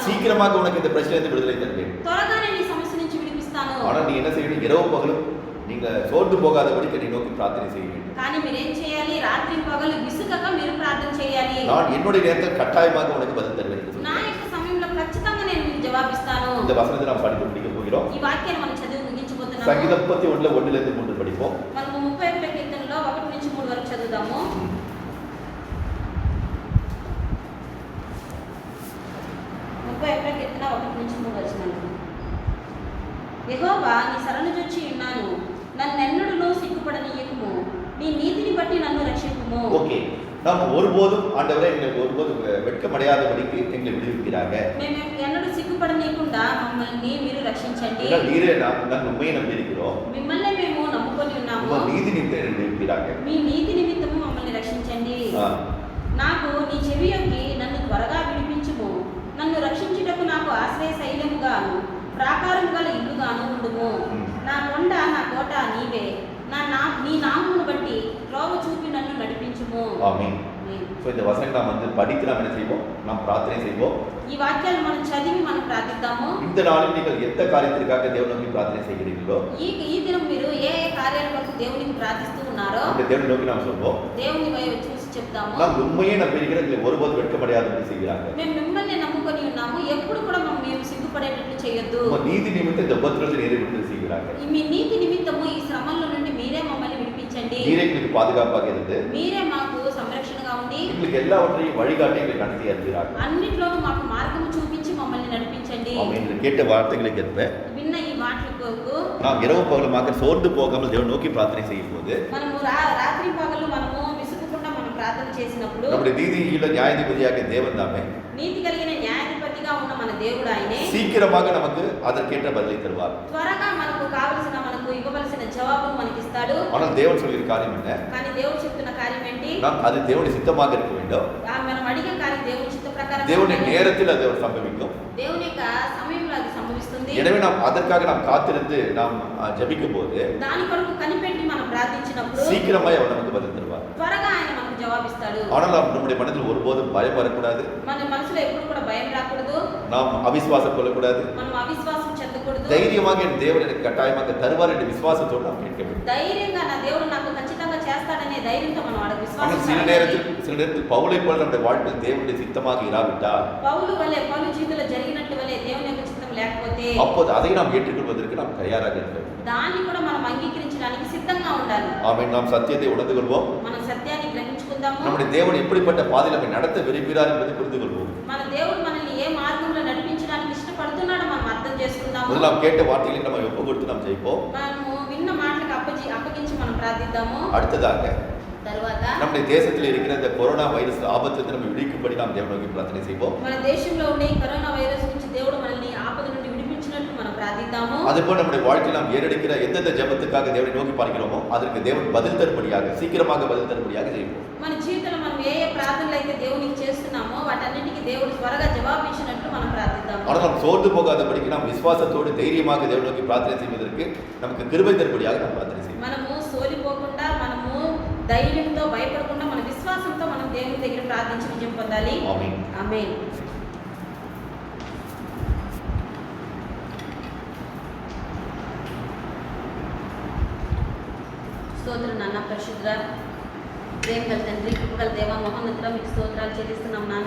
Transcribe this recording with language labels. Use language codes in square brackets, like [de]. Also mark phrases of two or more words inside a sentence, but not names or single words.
[ta] சீக்கிரமாக உனக்கு இந்த பிரச்சனையிலிருந்து விடுதலை தருவேன். [te] త్వరగా నేను ఈ సమస్య నుంచి విడిపిస్తాను. [ta] ஆனா நீ என்ன செய்யணும்? இரவு பகலும் நீங்க சோர்ந்து போகாதபடிக்கு என்னை நோக்கி பிரார்த்தனை செய்ய வேண்டும். [te] కానీ మీరేం చేయాలి? రాత్రి పగలు విసుగక మీరు ప్రార్థన చేయాలి. [ta] நான் என்னுடைய நேரத்தில் கட்டாயமாக உனக்கு பதில் தருவேன் என்று [te] నా [ta] சொன்னார். [te] యొక్క సమయంలో ఖచ్చితంగా నేను మీకు జవాబిస్తాను. [ta] இந்த வசனத்தை நாம் படித்து முடிக்க போகிறோம். [te] ఈ వాక్యాన్ని మనం చదివి ముగించబోతున్నాము. [ta] சங்கீதம் 31 1லிருந்து 3 படிப்போம். [te] మనము 31 కీర్తనలో 1 నుంచి 3 వరకు చదువుదాము. 31 కీర్తన 1 నుంచి 3 వచనాలు. యెహోవా నీ శరణు జొచ్చి ఉన్నాను, నన్నెన్నడూను సిగ్గుపడనీయకుము, నీ నీతిని బట్టి నన్ను రక్షింపుము. [ta] ஓகே, நாம் ஒருபோதும் ஆண்டவரே எங்களுக்கு ஒருபோதும் வெட்கமடையாதபடிக்கு எங்களை விடுவிக்கிறாங்க. [te] మేము ఎన్నడూ సిగ్గుపడనీయకుండా మమ్మల్ని మీరు రక్షించండి. [ta] ஏன்னா நீரே நான் உண்மையை நம்பி இருக்கிறோம். [te] మిమ్మల్ని మేము నమ్ముకొని ఉన్నాము. [ta] உங்க நீதி நிமித்தம் விடுவிக்கிறாங்க. [te] మీ నీతి నిమిత్తము మమ్మల్ని రక్షించండి. నాకు నీ చెవి యొక్కి నన్ను త్వరగా విడిపించుము, నన్ను రక్షించుటకు నాకు ఆశ్రయ శైలముగాను ప్రాకారం గల ఇల్లుగాను ఉండుము. నా కొండ నా కోట నీవే, నీ నామమును బట్టి త్రోవ చూపి నన్ను నడిపించుము. [ta] ஆமென். ஸோ இந்த வசனம் நாம் வந்து படித்து நாம் என்ன செய்வோம்? நாம் பிரார்த்தனை செய்வோம். [te] ఈ వాక్యాలు మనం చదివి మనం ప్రార్థిద్దాము. [ta] இந்த நாளில் நீங்கள் எந்த காரியத்திற்காக தேவனை நோக்கி பிரார்த்தனை செய்கிறீர்களோ [te] ఈ దినం మీరు ఏ ఏ కార్యాల కొరకు దేవునికి ప్రార్థిస్తూ ఉన్నారో [ta] அந்த தேவனை நோக்கி நாம் சொல்வோம். [te] దేవుని వైపు చూసి చెప్తాము. [ta] நாம் உண்மையே நம்பியிருக்கிற எங்களை ஒருபோதும் வெட்கமடையாதபடி செய்கிறாங்க. [te] మేము మిమ్మల్ని నమ్ముకొని ఉన్నాము, ఎప్పుడు కూడా మేము సిగ్గుపడేటట్లు చేయొద్దు. [ta] உங்க நீதி நிமித்தம் இந்த உபத்திரத்தை நேரே விடுதலை செய்கிறாங்க. [te] మీ నీతి నిమిత్తము ఈ శ్రమల నుండి మీరే మమ్మల్ని విడిపించండి. [ta] நீரே எங்களுக்கு பாதுகாப்பாக இருந்து [te] మీరే మాకు సంరక్షణగా ఉండి [ta] எங்களுக்கு எல்லாவற்றையும் வழிகாட்டி எங்களை நடத்தி அறிகிறாங்க. [te] అన్నిట్లోనూ మాకు మార్గం చూపించి మమ్మల్ని నడిపించండి. [ta] ஆமென். என்று கேட்ட வார்த்தைகளுக்கு ஏற்ப [te] విన్న ఈ మాటల కొరకు [ta] நாம் இரவு பகலுமாக சோர்ந்து போகாமல் தேவனை நோக்கி பிரார்த்தனை செய்யும் போது [te] మనము రాత్రి పగలు మనము విసుగకుండా మనం ప్రార్థన చేసినప్పుడు [ta] நம்முடைய நீதியில நியாயாதிபதியாக தேவன் தாமே [te] నీతి కలిగిన న్యాయాధిపతిగా ఉన్న మన దేవుడు ఆయనే [ta] சீக்கிரமாக நமக்கு அதற்கேற்ற பதிலை தருவார். [te] త్వరగా మనకు కావలసిన మనకు ఇవ్వవలసిన జవాబును మనకి ఇస్తాడు. [ta] ஆனால் தேவன் சொல்கிற காரியம் என்ன? [te] కానీ దేవుడు చెప్తున్న కార్యం ఏంటి? [ta] நாம் அது தேவனுடைய சித்தமாக இருக்க வேண்டும். [te] మనం అడిగే కార్యం దేవుని చిత్త ప్రకారం [ta] தேவனுடைய நேரத்தில் அது சம்பவிக்கும். [te] దేవుని యొక్క సమయంలో అది సంభవిస్తుంది. [ta] எனவே நாம் அதற்காக நாம் காத்திருந்து நாம் ஜெபிக்கும் போது [te] దాని కొరకు కనిపెట్టి మనం ప్రార్థించినప్పుడు [ta] சீக்கிரமாய் அவர் நமக்கு பதில் தருவார். [te] త్వరగా ఆయన మనకు జవాబిస్తాడు. [ta] ஆனால் நாம் நம்முடைய மனதில் ஒருபோதும் பயம் வரக்கூடாது. [te] మన మనసులో ఎప్పుడు కూడా భయం రాకూడదు. [ta] நாம் அவிசுவாசம் கொள்ளக்கூடாது. [te] మనం అవిశ్వాసం చెందకూడదు. [ta] தைரியமாக என் தேவன் எனக்கு கட்டாயமாக தருவார் என்ற விசுவாசத்தோடு நாம் கேட்க வேண்டும். [te] ధైర్యంగా నా దేవుడు నాకు ఖచ్చితంగా చేస్తాడనే ధైర్యంతో మనం వాడికి [ta] ஆனால் [te] విశ్వాసం [ta] சில [te] కలగాలి. [ta] நேரத்தில் பவுலை போல நம்முடைய வாழ்க்கையில் தேவனுடைய சித்தமாக இராவிட்டால் [te] పౌలు జీవితంలో జరిగినట్లు వలె దేవుని యొక్క చిత్తం లేకపోతే [ta] அப்போது அதை நாம் ஏற்றுக்கொள்வதற்கு நாம் தயாராக இருக்க வேண்டும். [te] దాన్ని కూడా మనం అంగీకరించడానికి సిద్ధంగా ఉండాలి. [ta] ஆமென். நாம் சத்தியத்தை உணர்ந்து கொள்வோம். [te] మనం సత్యాన్ని గ్రహించుకుందాము. [ta] நம்முடைய தேவன் எப்படிப்பட்ட பாதையில் நம்மை நடத்த விரும்புகிறார் என்பதை புரிந்து கொள்வோம். [te] మన దేవుడు మనల్ని ఏ మార్గంలో నడిపించడానికి ఇష్టపడుతున్నాడో మనం అర్థం చేసుకుందాము. [ta] முதல்ல நாம் கேட்ட வார்த்தைகளை நம்ம ஒப்பு கொடுத்து நாம் ஜெயிப்போம். [te] మనము విన్న మాటలకు అప్పగించి మనం ప్రార్థిద్దాము. [ta] அடுத்ததாக [te] తర్వాత [ta] நம்முடைய தேசத்தில் இருக்கிற இந்த கொரோனா வைரஸ் ஆபத்திலிருந்து நம்ம விடுவிக்கும்படி நாம் தேவனை நோக்கி பிரார்த்தனை செய்வோம். [te] మన దేశంలో ఉండే ఈ కరోనా వైరస్ నుంచి దేవుడు మనల్ని ఆపద నుండి విడిపించినట్లు మనం ప్రార్థిద్దాము. [ta] அதுபோல் நம்முடைய வாழ்க்கையில் நாம் ஏறெடுக்கிற எந்தெந்த ஜெபத்துக்காக தேவனை நோக்கி பார்க்கிறோமோ அதற்கு தேவன் பதில் தரும்படியாக சீக்கிரமாக பதில் தரும்படியாக செய்வோம். [te] మన జీవితంలో మనం ఏ ప్రార్థనలు అయితే దేవునికి చేస్తున్నామో వాటన్నిటికీ దేవుడు త్వరగా జవాబు ఇచ్చినట్లు మనం ప్రార్థిద్దాము. [ta] ஆனால் நாம் சோர்ந்து போகாதபடிக்கு நாம் விசுவாசத்தோடு தைரியமாக தேவனை நோக்கி பிரார்த்தனை செய்வதற்கு நமக்கு கிருபை தரும்படியாக நாம் பிரார்த்தனை செய்வோம். [te] మనము సోలిపోకుండా మనము ధైర్యంతో భయపడకుండా మన విశ్వాసంతో మనం దేవుని దగ్గర ప్రార్థించి విజయం పొందాలి. ఆమేన్. ఆమేన్. స్తోత్రం నాన్న, పరిశుద్ధ ప్రేమగల తండ్రి, కృపగల దేవ, మహోన్నతుడా మీకు స్తోత్రాలు చెల్లిస్తున్నాం నాన్న.